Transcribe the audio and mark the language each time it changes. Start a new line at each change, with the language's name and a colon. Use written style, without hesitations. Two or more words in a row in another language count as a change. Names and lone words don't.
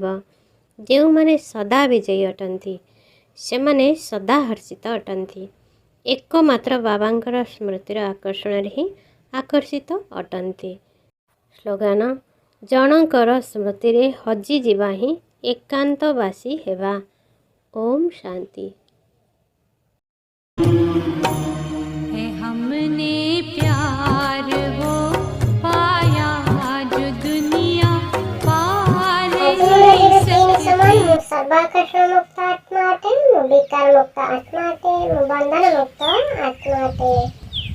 Odia: ଯେଉଁମାନେ ସଦା ବିଜୟୀ ଅଟନ୍ତି, ସେମାନେ ସଦା ହର୍ଷିତ ଅଟନ୍ତି, ଏକମାତ୍ର ବାବାଙ୍କର ସ୍ମୃତିର ଆକର୍ଷଣରେ ହିଁ ଆକର୍ଷିତ ଅଟନ୍ତି। ସ୍ଲୋଗାନ, ଜଣଙ୍କର ସ୍ମୃତିରେ ହଜିଯିବା ହିଁ ଏକାନ୍ତବାସୀ ହେବା। ଓମ୍ ଶାନ୍ତି।
Hindi: है हमने प्यार वो पाया जो दुनिया पार नहीं सकती।
Odia: ସର୍ବାକର୍ଷଣ ମୁକ୍ତ ଆତ୍ମା ଅଟେ, ବିକାର ମୁକ୍ତ ଆତ୍ମା ଅଟେ, ବନ୍ଧନ ମୁକ୍ତ ଆତ୍ମା ଅଟେ।